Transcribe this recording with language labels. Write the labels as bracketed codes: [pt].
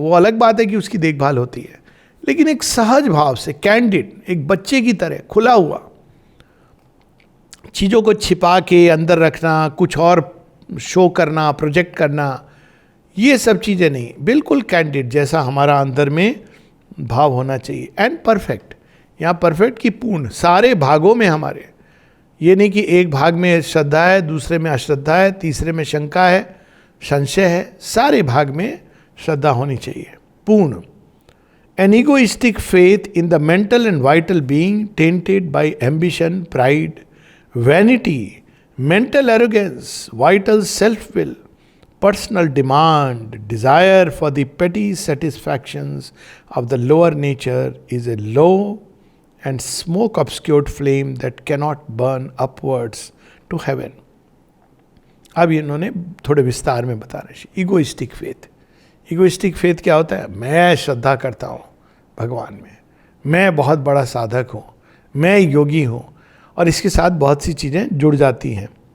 [hi] वो अलग बात है कि उसकी देखभाल होती है, लेकिन एक सहज भाव से कैंडिड, एक बच्चे की तरह खुला हुआ, चीज़ों को छिपा के अंदर रखना, कुछ और शो करना, प्रोजेक्ट करना, ये सब चीज़ें नहीं, बिल्कुल कैंडिड जैसा हमारा अंदर में भाव होना चाहिए। एंड परफेक्ट, यहाँ परफेक्ट की पूर्ण, सारे भागों में हमारे, ये नहीं कि एक भाग में श्रद्धा है, दूसरे में अश्रद्धा है, तीसरे में शंका है, संशय है, सारे भाग में श्रद्धा होनी चाहिए पूर्ण। [en] An egoistic faith in the mental and vital being tainted by ambition, pride, vanity, mental arrogance, vital self-will, personal demand, desire for the petty satisfactions of the lower nature is a low and smoke-obscured flame that cannot burn upwards to heaven. [hi] अब इन्होंने थोड़े विस्तार में बता रहे। Egoistic faith, egoistic faith क्या होता है? मैं श्रद्धा करता हूँ भगवान में, मैं बहुत बड़ा साधक हूँ, मैं योगी हूँ, और इसके साथ बहुत सी चीज़ें जुड़ जाती हैं।